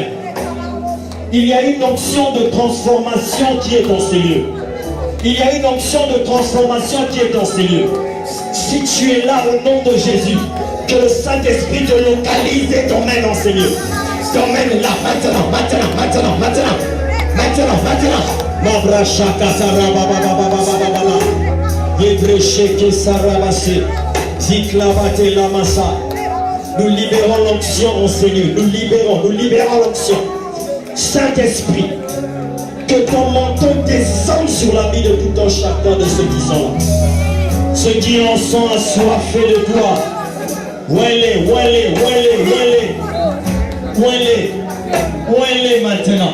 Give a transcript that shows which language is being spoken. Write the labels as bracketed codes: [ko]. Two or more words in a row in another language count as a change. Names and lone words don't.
[fr] Il y a une onction de transformation qui est dans ces lieux. Il y a une onction de transformation qui est dans ces lieux. Si tu es là au nom de Jésus, que le Saint-Esprit te localise et t'emmène dans ces lieux. T'emmène là, maintenant, maintenant, maintenant, maintenant. Maintenant, maintenant. Mabrachaka sarabababababababala. Yebrecheke sarabase. Ziklavate lamasa. Nous libérons l'onction en Seigneur. Nous libérons l'onction. Saint-Esprit, que ton manteau descende sur la vie de tout un chacun de ceux qui sont là. Ceux qui en sont assoiffés de toi. Où elle est maintenant.